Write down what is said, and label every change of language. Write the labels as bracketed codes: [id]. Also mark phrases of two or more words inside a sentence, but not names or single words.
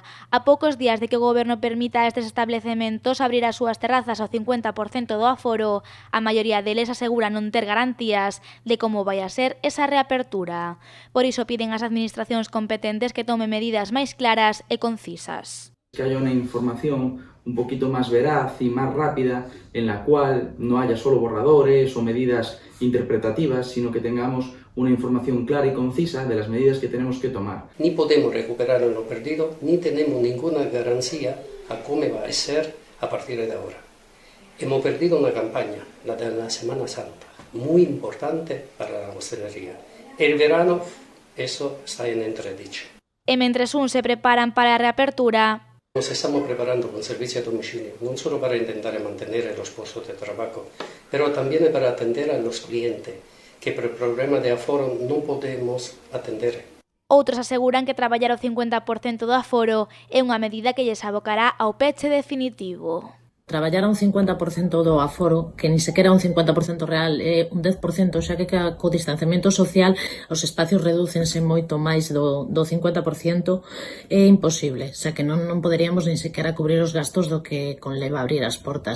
[gl] A poucos días de que o Goberno permita a estes establecementos abrir as súas terrazas ao 50% do aforo, a maioría deles asegura non ter garantías de como vai a ser esa reapertura. Por iso piden ás administracións competentes que tomen medidas máis claras e concisas. [es] Que haya una información un poquito más veraz y más rápida en la cual no haya solo borradores o medidas interpretativas, sino que tengamos una información clara y concisa de las medidas que tenemos que tomar. Ni podemos recuperar lo perdido, ni tenemos ninguna garantía a cómo va a ser a partir de ahora. Hemos perdido una campaña, la de la Semana Santa, muy importante para la hostelería. El verano, eso está en entredicho. [gl] E mentres uns se preparan para a reapertura, [es] nos estamos preparando con servicio a domicilio, no solo para intentar mantener los puestos de trabajo, pero también para atender a los clientes, que por el problema de aforo non podemos atender. [gl] Outros aseguran que traballar o 50% do aforo é unha medida que lles abocará ao peche definitivo. Traballar a un 50% do aforo, que ni sequera un 50% real, é un 10%, xa que co distanciamento social os espacios redúcense moito máis do 50%, é imposible, xa que non poderíamos ni sequera cubrir os gastos do que conleva abrir as portas.